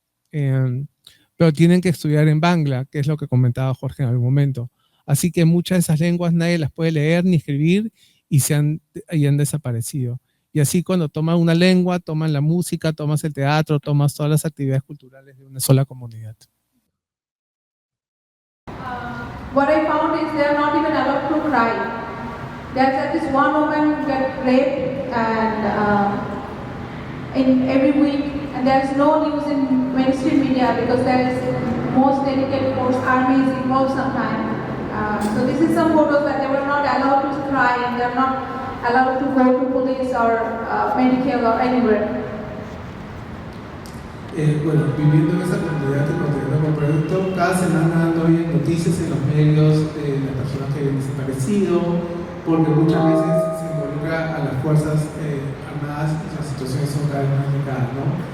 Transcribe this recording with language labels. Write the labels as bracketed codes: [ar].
[es] Pero tienen que estudiar en Bangla, que es lo que comentaba Jorge en algún momento. Así que muchas de esas lenguas nadie las puede leer ni escribir y han desaparecido. Y así cuando toman una lengua, toman la música, tomas el teatro, tomas todas las actividades culturales de una sola comunidad. [en] What I found is they are not even allowed to cry. There's at least one woman get raped and in every week, and there is no news in mainstream media because there is most delicate force army is involved sometimes. So this is some photos that they were not allowed to cry and they are not allowed to go to police or medical or anywhere. [es] Bueno, viviendo en esa comunidad que continúa con proyecto, cada semana no hay noticias en los medios de las personas que habían desaparecido, porque muchas veces se involucra a las fuerzas armadas y las situaciones son cada vez más delicadas, ¿no?